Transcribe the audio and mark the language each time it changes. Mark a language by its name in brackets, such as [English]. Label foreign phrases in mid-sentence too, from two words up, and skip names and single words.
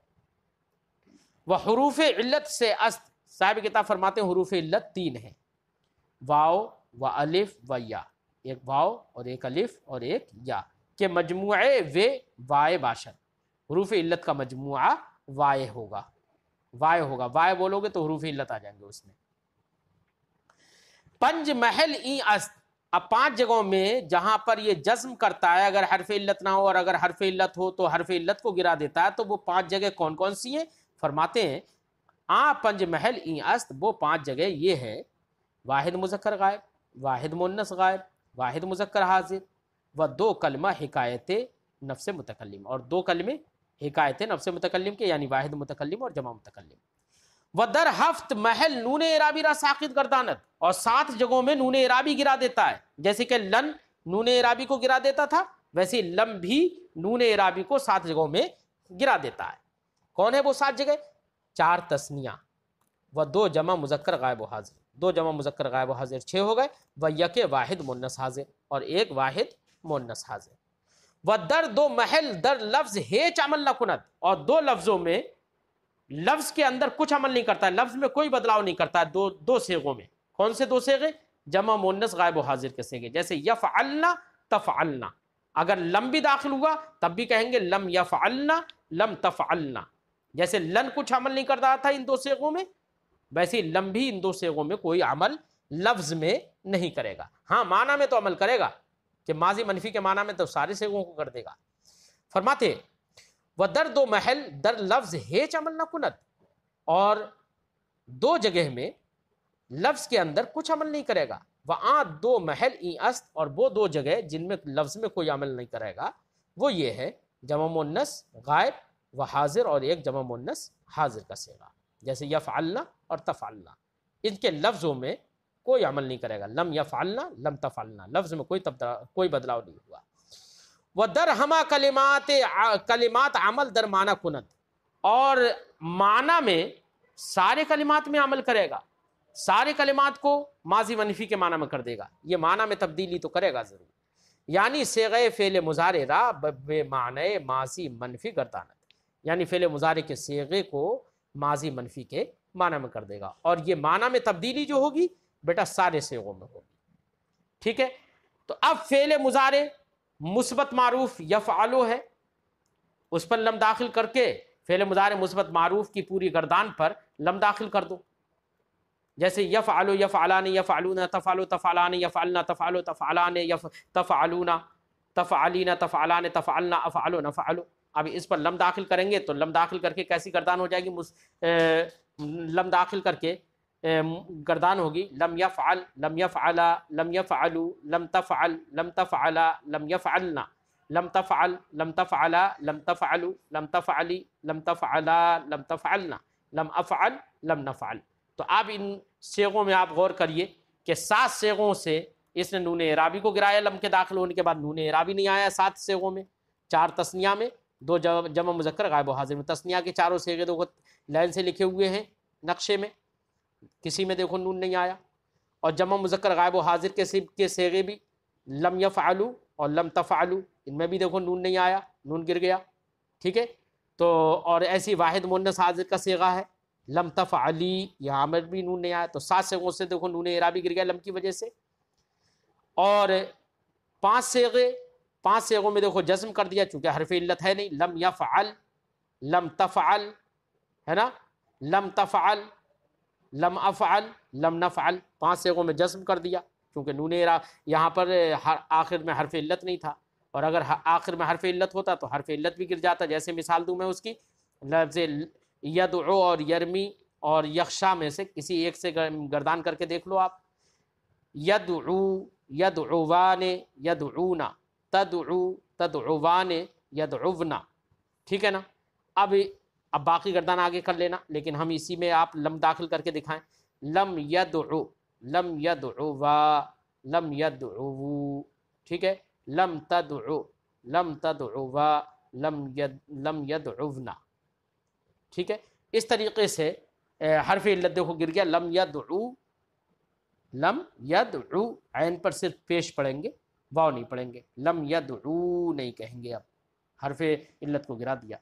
[Urdu] وہ حروف علت سے است، صاحب کتاب فرماتے ہیں حروف علت 3 ہیں، واو و الف و یا. ایک واو اور ایک الف اور ایک یا کے مجموعے [Persian] وائے باشد. [Urdu] حروف علت کا مجموعہ وائے ہوگا، وائے ہوگا. وائے بولو گے تو حروف علت آ جائیں گے اس میں. [Persian] پنج محل ای است، [Urdu] اب 5 جگہوں میں جہاں پر یہ جزم کرتا ہے، اگر حرف علت نہ ہو اور اگر حرف علت ہو تو حرف علت کو گرا دیتا ہے، تو وہ 5 جگہ کون کون سی ہیں؟ فرماتے ہیں [Persian] پنج محل ای است، [Urdu] وہ 5 جگہ یہ ہے: واحد مذکر غائب، واحد مؤنث غائب، واحد مذکر حاضر، و 2 کلمہ حکایت نفس متکلم، اور 2 کلمے حکایت نفس متکلم کے، یعنی واحد متکلم اور جمع متکلم. [Persian] و در 7 محل نون اعرابی را ساقط گرداند، [Urdu] اور 7 جگہوں میں نون اعرابی گرا دیتا ہے. جیسے کہ لن نون اعرابی کو گرا دیتا تھا، ویسے لم بھی نون اعرابی کو 7 جگہوں میں گرا دیتا ہے. کون ہے وہ 7 جگہ؟ 4 تثنیہ و 2 جمع مذکر غائب و حاضر، 2 جمع مذکر غائب و حاضر 6 ہو گئے، [Persian] و یک واحد مؤنث حاضر، [Urdu] اور 1 واحد مؤنث حاضر. [Persian] و در 2 محل در لفظ ہیچ عمل نہ کند، [Urdu] اور 2 لفظوں میں لفظ کے اندر کچھ عمل نہیں کرتا ہے، لفظ میں کوئی بدلاؤ نہیں کرتا ہے. 2 صیغوں میں. کون سے 2 صیغے؟ جمع مؤنث غائب و حاضر کے صیغے، جیسے یفعلنا تفعلنا. اگر لم بھی داخل ہوا تب بھی کہیں گے [Arabic] لم یفعلنا لم تفعلنا. [Urdu] جیسے لن کچھ عمل نہیں کرتا تھا ان 2 صیغوں میں، ویسے ہی لم بھی ان 2 صیغوں میں کوئی عمل لفظ میں نہیں کرے گا. ہاں معنی میں تو عمل کرے گا، کہ ماضی منفی کے معنی میں تو سارے صیغوں کو کر دے گا. فرماتے [Persian] و در 2 محل در لفظ ہیچ عمل نہ کند، [Urdu] اور 2 جگہ میں لفظ کے اندر کچھ عمل نہیں کرے گا. [Persian] وہاں 2 محل ای است، [Urdu] اور وہ 2 جگہ جن میں لفظ میں کوئی عمل نہیں کرے گا وہ یہ ہے جمع مؤنث غائب و حاضر، اور 1 جمع مؤنث حاضر کا صیغہ، جیسے یفعلنا اور تفعلنا. ان کے لفظوں میں کوئی عمل نہیں کرے گا. [Arabic] لم یفعلنا لم تفعلنا، [Urdu] لفظ میں کوئی بدلاؤ نہیں ہوا. [Persian] وہ در ہما کلمات عمل در معنی کند، [Urdu] اور معنی میں سارے کلمات میں عمل کرے گا. سارے کلمات کو ماضی منفی کے معنی میں کر دے گا، یہ معنی میں تبدیلی تو کرے گا ضرور. [Persian] یعنی صیغہ فعل مضارع را بے معنی ماضی منفی گرداند، [Urdu] یعنی فعل مضارع کے صیغے کو ماضی منفی کے معنی میں کر دے گا، اور یہ معنی میں تبدیلی جو ہوگی بیٹا سارے صیغوں میں ہوگی. ٹھیک ہے. تو اب فعل مضارع مثبت معروف یفعلو ہے، اس پر لم داخل کر کے فعل مضارع مثبت معروف کی پوری گردان پر لم داخل کر دو. [Arabic] جیسے یفعلو یفعلان یفعلون تفعلو تفعلان یفعلنا تفعلو تفعلان تفعلون تفعلین تفعلان تفعلنا افعلو نفعلو. [Urdu] اب اس پر لم داخل کریں گے تو لم داخل کر کے کیسی گردان ہو جائے گی؟ [Arabic] لم داخل کر کے گردان ہوگی لم یفعل لم یفعلا لم یفعلو لم تفعل لم تفعلا لم یفعلنا لم تفعل لم تفعلا لم تفعلو لم تفعلی لم تفعلا لم تفعلنا لم افعل لم نفعل. [Urdu] تو اب ان صیغوں میں آپ غور کریے کہ 7 صیغوں سے اس نے نون اعرابی کو گرایا، لم کے داخل ہونے کے بعد نون اعرابی نہیں آیا 7 صیغوں میں، 4 تثنیہ میں، 2 جمع مذکر غائب و حاضر میں. تثنیہ کے چاروں صیغے دیکھو لائن سے لکھے ہوئے ہیں نقشے میں، کسی میں دیکھو نون نہیں آیا. اور جمع مذکر غائب و حاضر کے صیغے بھی [Arabic] لم یفعلو [Urdu] اور [Arabic] لم تفعلو، [Urdu] ان میں بھی دیکھو نون نہیں آیا، نون گر گیا. ٹھیک ہے. تو اور ایسی واحد مؤنث حاضر کا صیغہ ہے [Arabic] لم تفعلی، [Urdu] یہاں پر بھی نون نہیں آیا. تو 7 صیغوں سے دیکھو نون اعرابی گر گیا لم کی وجہ سے. اور 5 صیغوں میں دیکھو جزم کر دیا چونکہ حرف علت ہے نہیں، [Arabic] لم یفعل لم تفعل [Urdu] ہے نا، [Arabic] لم تفعل لم افعل لم نفعل، [Urdu] 5 صیغوں میں جزم کر دیا کیونکہ نون یہاں پر آخر میں حرف علت نہیں تھا، اور اگر آخر میں حرف علت ہوتا تو حرف علت بھی گر جاتا. جیسے مثال دوں میں اس کی، لفظ یدعو اور یرمی اور یخشا میں سے کسی ایک سے گردان کر کے دیکھ لو آپ. [Arabic] یدعو یدعوان یدعونا، تدعو تدعوان یدعونا. [Urdu] ٹھیک ہے نا. اب باقی گردان آگے کر لینا، لیکن ہم اسی میں آپ لم داخل کر کے دکھائیں. [Arabic] لم یدعو لم یدعوا لم یدعو. [Urdu] ٹھیک ہے. [Arabic] لم تدعو لم تدعوا لم یدعونا. [Urdu] ٹھیک ہے. اس طریقے سے حرف علت دیکھو گر گیا [Arabic] لم یدعو لم یدعو، [Urdu] عین پر صرف پیش پڑھیں گے، واو نہیں پڑھیں گے، [Arabic] لم یدعو [Urdu] نہیں کہیں گے، اب حرف علت کو گرا دیا.